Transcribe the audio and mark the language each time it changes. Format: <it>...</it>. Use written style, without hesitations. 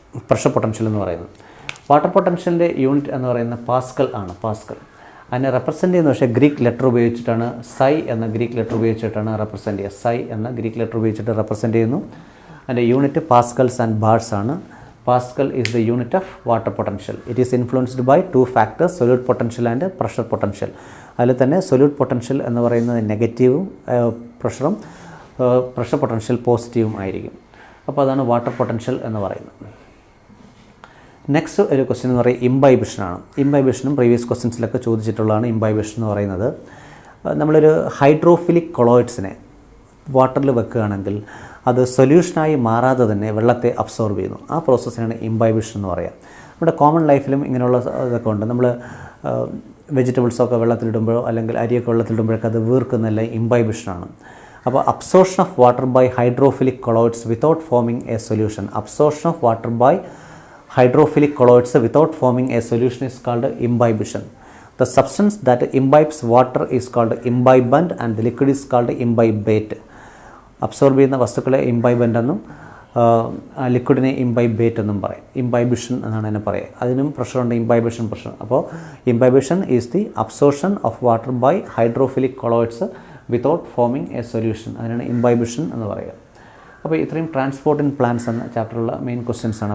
<ml>Pressure potential എന്ന് പറയുന്നത്. Water പൊട്ടൻഷ്യലിൻ്റെ unit എന്ന് പറയുന്നത് പാസ്കൽ ആണ്. പാസ്കൽ അതിനെ റെപ്രസെൻ്റ് ചെയ്യുന്ന പക്ഷേ ഗ്രീക്ക് ലെറ്റർ ഉപയോഗിച്ചിട്ടാണ്. സൈ എന്ന ഗ്രീക്ക് ലെറ്റർ ഉപയോഗിച്ചിട്ടാണ് റെപ്രസെൻ്റ് ചെയ്യുക. സൈ എന്ന ഗ്രീക്ക് ലെറ്റർ ഉപയോഗിച്ചിട്ട് റെപ്രസെൻ്റ് ചെയ്യുന്നു. അതിൻ്റെ യൂണിറ്റ് പാസ്കൽസ് ആൻഡ് ബാർസ് ആണ്.</ml> <en>Pascal is the unit of water potential. It is influenced by two factors, solute potential and pressure potential.</en> <ml>അതിൽ തന്നെ സൊല്യൂട്ട് പൊട്ടൻഷ്യൽ എന്ന് പറയുന്നത് നെഗറ്റീവും പ്രഷറും പ്രഷർ പൊട്ടൻഷ്യൽ പോസിറ്റീവും ആയിരിക്കും. അപ്പോൾ അതാണ് വാട്ടർ പൊട്ടൻഷ്യൽ എന്ന് പറയുന്നത്. നെക്സ്റ്റ് ഒരു ക്വസ്റ്റ്യൻ എന്ന് പറയുന്നത് ഇംബൈബിഷനാണ്. ഇംബൈബിഷനും പ്രീവിയസ് ക്വസ്റ്റ്യൻസിലൊക്കെ ചോദിച്ചിട്ടുള്ളതാണ്. ഇംബൈബിഷൻ എന്ന് പറയുന്നത് നമ്മളൊരു ഹൈഡ്രോഫിലിക് കൊളോയിഡ്സിനെ വാട്ടറിൽ വെക്കുകയാണെങ്കിൽ അത് സൊല്യൂഷനായി മാറാതെ തന്നെ വെള്ളത്തെ അബ്സോർബ് ചെയ്യുന്നു. ആ പ്രോസസ്സിനാണ് ഇംബൈബിഷൻ എന്ന് പറയുക. നമ്മുടെ കോമൺ ലൈഫിലും ഇങ്ങനെയുള്ള ഇതൊക്കെ ഉണ്ട്. നമ്മൾ വെജിറ്റബിൾസൊക്കെ വെള്ളത്തിലിടുമ്പോഴോ അല്ലെങ്കിൽ അരിയൊക്കെ വെള്ളത്തിലിടുമ്പോഴൊക്കെ അത് വീർക്കുന്നതല്ല ഇംബൈബിഷനാണ്.</ml> <en>അപ്പോൾ absorption of water by hydrophilic colloids without forming a solution. Absorption of water by hydrophilic colloids without forming a solution is called imbibition. The substance that imbibes water is called imbibant and the liquid is called imbibate.</en> <ml>Absorb ചെയ്യുന്ന വസ്തുക്കളെ ഇംബൈബൻ്റ് എന്നും ലിക്വിഡിനെ ഇംബൈബേറ്റ് എന്നും പറയും. ഇംബൈബിഷൻ എന്നാണ് അതിനെ പറയുക. അതിനും പ്രഷറുണ്ട്, ഇംബൈബിഷൻ pressure. അപ്പോൾ</ml> <en>Imbibition is the absorption of water by hydrophilic colloids without forming a solution.</en> <ml>അതിനാണ് ഇംബൈബിഷൻ എന്ന് പറയുക. അപ്പോൾ ഇത്രയും ട്രാൻസ്പോർട്ട് ഇൻ പ്ലാന്റ്സ് എന്ന ചാപ്റ്ററിലുള്ള മെയിൻ ക്വസ്റ്റ്യൻസ് ആണ്.</ml>